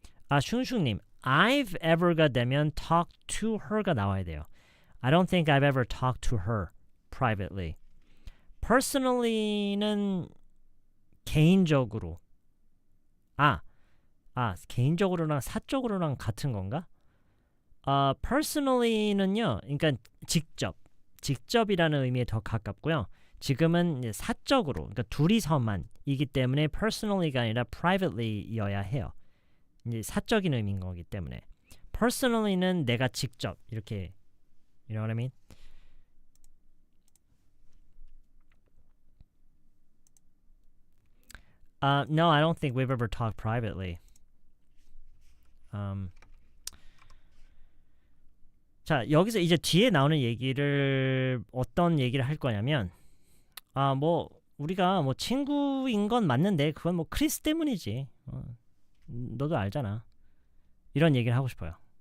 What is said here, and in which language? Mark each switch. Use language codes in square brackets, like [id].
[ko] 슝슝님, [en] I've ever [ko] 가 되면 [en] talk to her [ko] 가 나와야 돼요. [en] I don't think I've ever talked to her privately. [ko] Personally는 개인적으로. 개인적으로랑 사적으로랑 같은 건가? Personally는요, 그러니까 직접이라는 의미에 더 가깝고요. 지금은 이제 사적으로, 그러니까 둘이서만이기 때문에 personally가 아니라 privately여야 해요. 이제 사적인 의미인 거기 때문에 personally는 내가 직접 이렇게 [en] you know what I mean? No, I don't think we've ever talked privately. [ko] 자, 여기서 이제 뒤에 나오는 얘기를 어떤 얘기를 할 거냐면 뭐 우리가 뭐 친구인 건 맞는데 그건 뭐 크리스 때문이지. 너도 알잖아. 이런 얘기를 하고 싶어요.